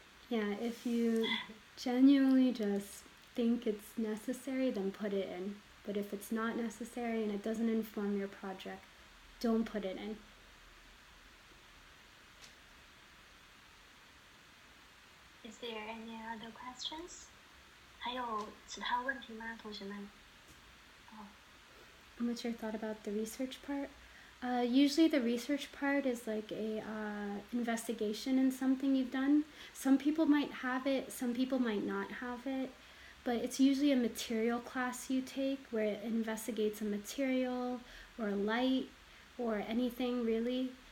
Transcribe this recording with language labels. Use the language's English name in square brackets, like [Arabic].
[English] Yeah, if you genuinely just think it's necessary, then put it in. But if it's not necessary and it doesn't inform your project, don't put it in. Is there any other questions? [Chinese] 还有其他问题吗，同学们？ [English] What's your thought about the research part? Usually the research part is like a investigation in something you've done. Some people might have it, some people might not have it, but it's usually a material class you take where it investigates a material or a light or anything really.